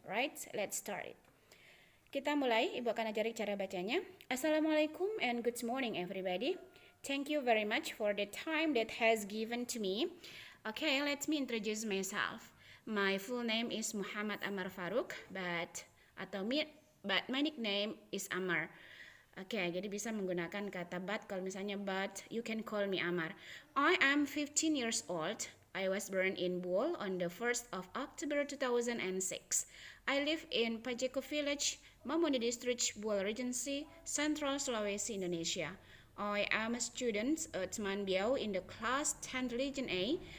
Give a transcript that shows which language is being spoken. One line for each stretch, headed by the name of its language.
English: Right, let's start it.
Indonesian: Kita mulai, Ibu akan ajari cara bacanya.
English: Assalamualaikum and good morning everybody. Thank you very much for the time that has given to me. Okay, let me introduce myself. My full name is Muhammad Amar Farouk, but my nickname is Amar.
Indonesian: Oke, jadi bisa menggunakan kata but. Kalau misalnya
English: but, you can call me Amar. I am 15 years old. I was born in Bol on the 1st of October 2006. I live in Pajeko Village, Mamoni District, Bol Regency, Central Sulawesi, Indonesia. I am a student at Manbiau in the class 10 Religion A.